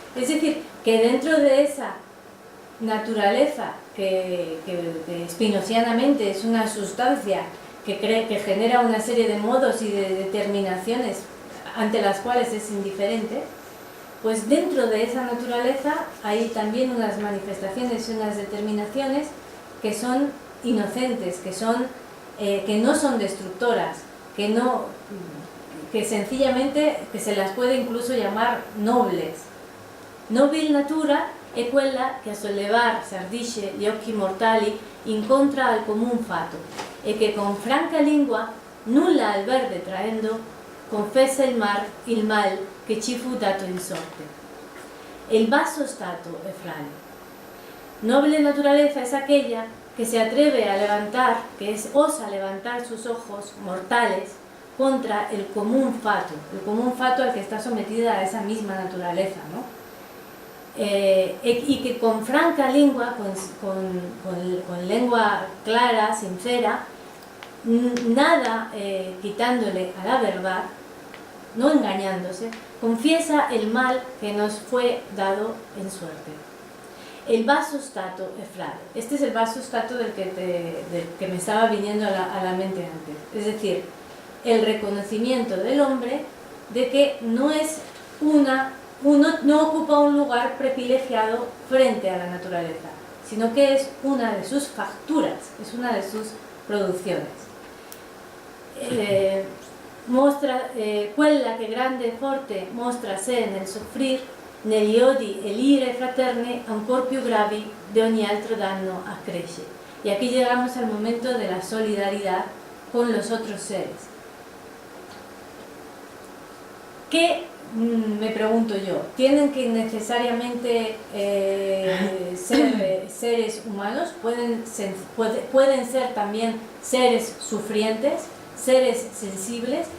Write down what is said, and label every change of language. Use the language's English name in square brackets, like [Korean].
[Spanish] Es decir, que dentro de esa naturaleza que spinozianamente es una sustancia que genera una serie de modos y de determinaciones ante las cuales es indiferente, pues dentro de esa naturaleza hay también unas manifestaciones y unas determinaciones que son inocentes, que no son destructoras, que sencillamente que se las puede incluso llamar nobles. [Italian] Nobil natura è quella che a sollevar s'ardisce gli occhi mortali incontra al común fato e che con franca lingua, nulla al verde traendo, confessa il mal che ci fu dato in sorte. El basso stato è frale. [Spanish] Noble naturaleza es aquella que se atreve a levantar, osa levantar sus ojos mortales contra el común fato al que está sometida a esa misma naturaleza, ¿no? Y que con franca lengua, con lengua clara, sincera, nada quitándole a la verdad, no engañándose, confiesa el mal que nos fue dado en suerte. El [Italian] basso stato è frale. [Spanish] Este es el basso stato del que me estaba viniendo a la mente antes. Es decir, el reconocimiento del hombre de que no ocupa un lugar privilegiado frente a la naturaleza, sino que es una de sus facturas, es una de sus producciones. [Italian] Quella che grande e forte mostra sé nel soffrir, negli odi e l'ire fraterne ancor più gravi de ogni altro danno accresce. [Spanish] Y aquí llegamos al momento de la solidaridad con los otros seres. ¿Qué, me pregunto yo, tienen que necesariamente ser seres humanos? ¿Pueden ser también seres sufrientes, seres sensibles?